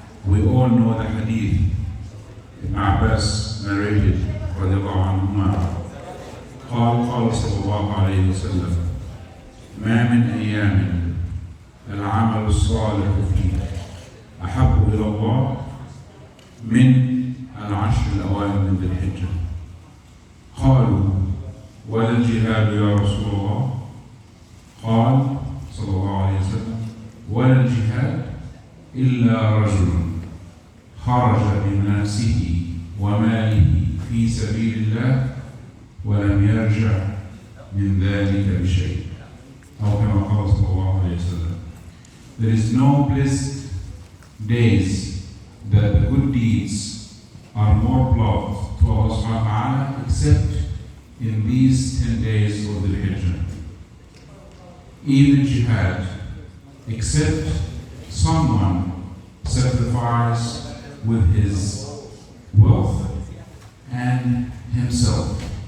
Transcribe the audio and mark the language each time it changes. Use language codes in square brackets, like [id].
[en] We all know the hadith Ibn Abbas narrated radiallahu anhuma. [ar] قال صلى الله عليه وسلم: ما من أيام العمل الصالح فيه أحب إلى الله من العشر الأوائل من ذي الحجة. قالوا: ولا الجهاد يا رسول الله؟ قال صلى الله عليه وسلم: ولا الجهاد إلا رجل خرج بنفسه وماله في سبيل الله ولم يرجع من ذلك بشيء. أو كما قال صلى الله عليه وسلم. [en] There is no blessed days that the good deeds are more beloved to Allah subhanahu wa ta'ala except in these 10 days of the Hijjah. Even jihad, except someone sacrifice with his wealth and himself.